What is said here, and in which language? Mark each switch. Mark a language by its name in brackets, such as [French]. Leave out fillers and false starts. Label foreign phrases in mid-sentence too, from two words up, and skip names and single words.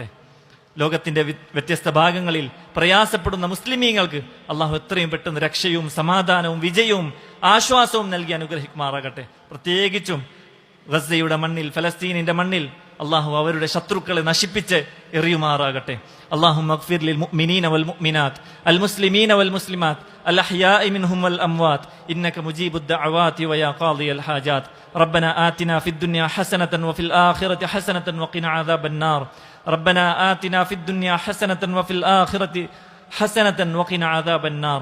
[Malayalam] ലോകത്തിന്റെ വ്യത്യസ്ത ഭാഗങ്ങളിൽ പ്രയാസപ്പെടുന്ന മുസ്ലിമീങ്ങൾക്ക് അള്ളാഹു എത്രയും പെട്ടെന്ന് രക്ഷയും സമാധാനവും വിജയവും ആശ്വാസവും നൽകി അനുഗ്രഹിക്കുമാറാകട്ടെ. പ്രത്യേകിച്ചും ഗസയുടെ മണ്ണിൽ, ഫലസ്തീനിന്റെ മണ്ണിൽ അള്ളാഹു അവരുടെ ശത്രുക്കളെ നശിപ്പിച്ച് എറിയുമാറാകട്ടെ. [Arabic] اللهم اغفر للمؤمنين والمؤمنات المسلمين والمسلمات الأحياء منهم والأموات إنك مجيب الدعوات ويا قاضي الحاجات. ربنا آتنا في الدنيا حسنة وفي الآخرة حسنة وقنا عذاب النار. ربنا آتنا في الدنيا حسنة وفي الآخرة حسنة وقنا عذاب النار.